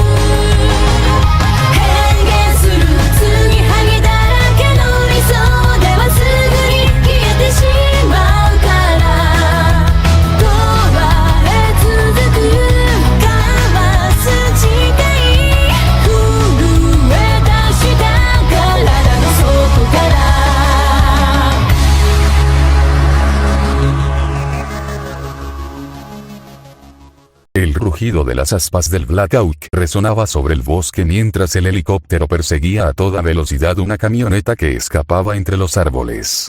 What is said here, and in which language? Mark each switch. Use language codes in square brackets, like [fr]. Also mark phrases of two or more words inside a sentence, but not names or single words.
[ja] 変幻する継ぎはぎだらけの理想ではすぐに消えてしまうから永遠続く交わす誓い震え出した体の底から [es] El rugido de las aspas del Black Hawk resonaba sobre el bosque mientras el helicóptero perseguía a toda velocidad una camioneta que escapaba entre los árboles.